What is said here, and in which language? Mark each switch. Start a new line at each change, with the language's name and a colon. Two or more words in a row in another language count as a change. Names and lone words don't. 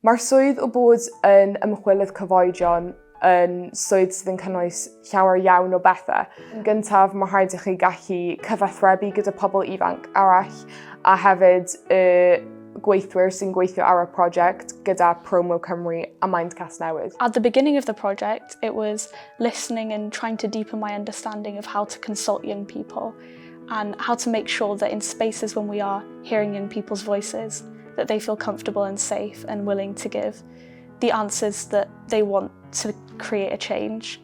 Welsh: Mae'r swydd o bod yn ymchwilydd cyfoedion yn swydd sydd yn cynnwys llawer iawn o bethau. Yn gyntaf, mae rhaid i chi gallu cyfathrebu gyda pobl ifanc arall a hefyd gweithwyr sy'n gweithio ar y prosiect gyda Promo-Cymru a Mind Casnewydd.
English: At the beginning of the project, it was listening and trying to deepen my understanding of how to consult young people and how to make sure that in spaces when we are hearing young people's voices, that they feel comfortable and safe and willing to give the answers that they want to create a change.